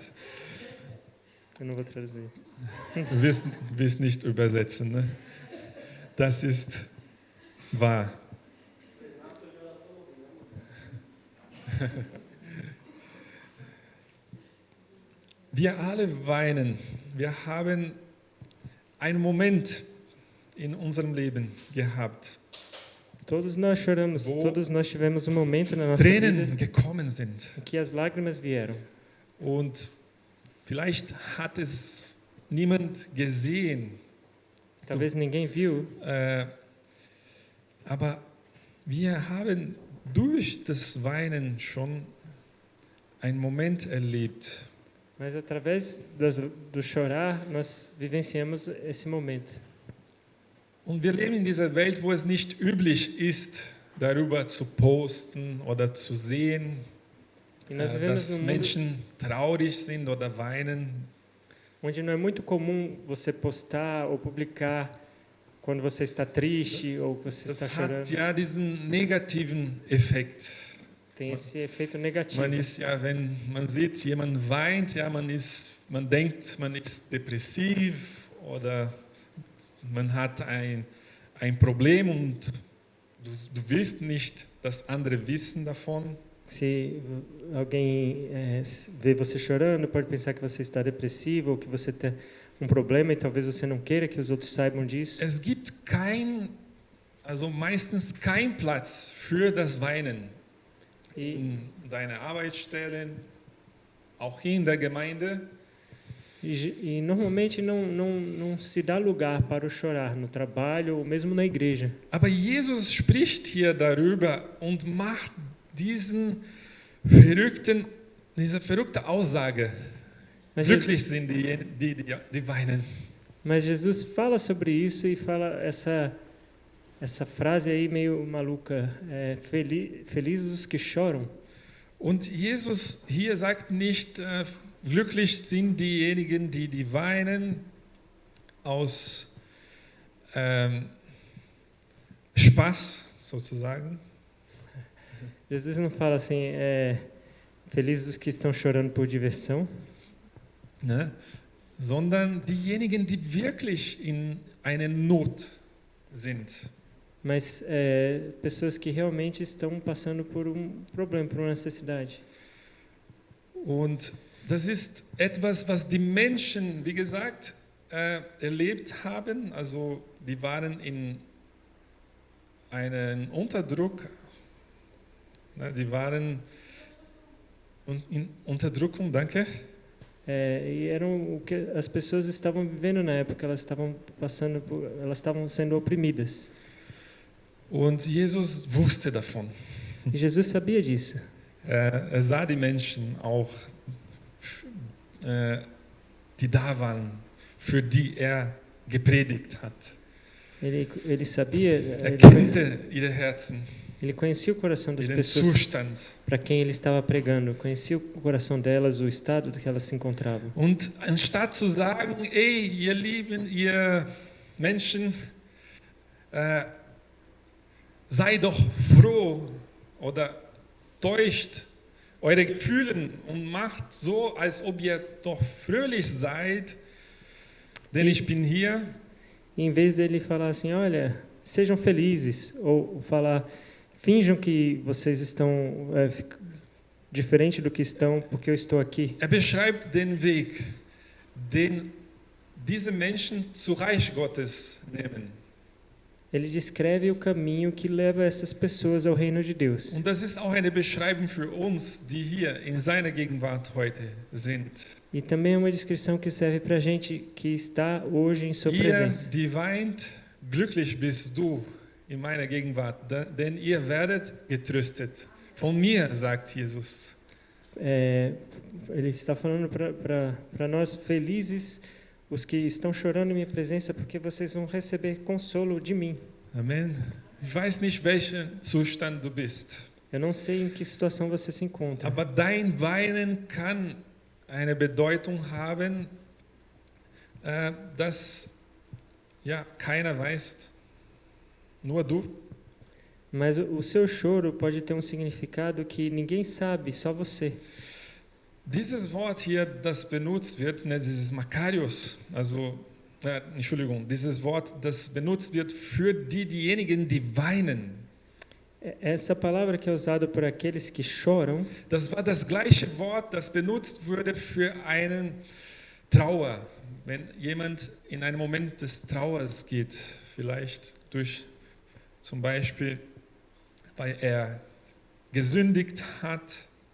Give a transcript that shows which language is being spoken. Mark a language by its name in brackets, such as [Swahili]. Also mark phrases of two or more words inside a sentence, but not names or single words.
[Portuguese] Eu não vou traduzir. [German] Du wirst nicht übersetzen, ne? Das ist wahr. Wir alle weinen. Wir haben einen Moment in unserem Leben gehabt, [Portuguese] Todos nós choramos, todos nós tivemos um momento na nossa [German] Tränen [Portuguese] vida [German] gekommen sind. [Portuguese] em que as lágrimas vieram. [German] Und vielleicht hat es niemand gesehen, [Portuguese] Talvez ninguém viu, [German] aber wir haben durch das Weinen schon einen Moment erlebt, [Portuguese] mas através do chorar nós vivenciamos esse momento. [German] und wir leben in dieser Welt, wo es nicht üblich ist, darüber zu posten oder zu sehen, [Portuguese] E nós vivemos [German] dass [Portuguese] num mundo [German] Menschen traurig sind oder weinen. [Portuguese] onde não é muito comum você postar ou publicar quando você está triste ou que você está [German] Das hat [Portuguese] chorando. [German] ja diesen negativen Effekt. [Portuguese] Tem esse efeito negativo. [German] Man ist ja, wenn man sieht, jemand weint, ja, man denkt, man ist depressiv oder man hat ein Problem und du willst nicht, dass andere wissen davon. [Portuguese] Se alguém vê você chorando, pode pensar que você está depressivo ou que você tem um problema e talvez você não queira que os outros saibam disso. [German] Es gibt meistens kein Platz für das Weinen [Portuguese] E, [German] in deiner Arbeitsstelle, auch hier in der Gemeinde. [Portuguese] e normalmente não se dá lugar para o chorar no trabalho ou mesmo na igreja. [German] Aber Jesus spricht hier darüber und macht diese verrückte Aussage. [Portuguese] Mas [German] Glücklich sind die weinen. [Portuguese] Mas Jesus fala sobre isso e fala essa frase aí meio maluca, felizes os que choram. [German] Und Jesus hier sagt nicht, glücklich sind diejenigen, die weinen aus Spaß sozusagen, [Portuguese] Jesus não fala assim, felizes os que estão chorando por diversão, [German] ne? Sondern diejenigen, die wirklich in einer Not sind. [Portuguese] mas pessoas que realmente estão passando por um problema, por uma necessidade. [German] Und das ist etwas, was die Menschen, wie gesagt, erlebt haben. Also die waren in einem Unterdruck, ne, die waren in Unterdrückung, danke. [Portuguese] E eram o que as pessoas estavam vivendo na época, elas estavam sendo oprimidas. [German] Und Jesus wusste davon. [Portuguese] E Jesus sabia disso. [German] Er sah die Menschen auch, die da waren, für die er gepredigt hat. [Portuguese] Ele sabia, [German] Er kannte ihre Herzen. [Portuguese] Ele conhecia o coração das [German] den [Portuguese] pessoas [German] Zustand. [Portuguese] para quem ele estava pregando, conhecia o coração delas, o estado que elas se encontravam. [German] Und anstatt zu sagen, ey, ihr Lieben, ihr Menschen, sei doch froh oder täuscht eure Gefühle und macht so, als ob ihr doch fröhlich seid, denn ich bin hier. [Portuguese] E em vez dele falar assim, olha, sejam felizes, ou falar, finjam que vocês estão diferente do que estão, porque eu estou aqui. [German] Beschreibt den Weg, den diese Menschen zu Reich Gottes nehmen. [Portuguese] Ele descreve o caminho que leva essas pessoas ao reino de Deus. [German] Und das ist auch eine Beschreibung für uns, die hier in seiner Gegenwart heute sind. [Portuguese] E também é uma descrição que serve para a gente que está hoje em sua [German] Ihr, [Portuguese] presença. [German] die weint, glücklich bist du in meiner Gegenwart, denn ihr werdet getröstet. Von mir, sagt Jesus. [Portuguese] Ele está falando para nós felizes, os que estão chorando em minha presença, porque vocês vão receber consolo de mim. [German] Amen. Ich weiß nicht, welchen Zustand du bist, [Portuguese] Eu não sei em que situação você se encontra, [German] aber dein Weinen kann eine Bedeutung haben, dass ja, keiner weiß, nur du. [Portuguese] mas o seu choro pode ter um significado que ninguém sabe, só você. [German] Dieses Wort hier, das benutzt wird, dieses Makarios, also, Entschuldigung, dieses Wort, das benutzt wird für diejenigen, die weinen. [Portuguese] Essa palavra que é usada por aqueles que choram, [German] Das war das gleiche Wort, das benutzt wurde für einen Trauer. Wenn jemand in einen Moment des Trauers geht, vielleicht durch zum Beispiel, weil er gesündigt hat.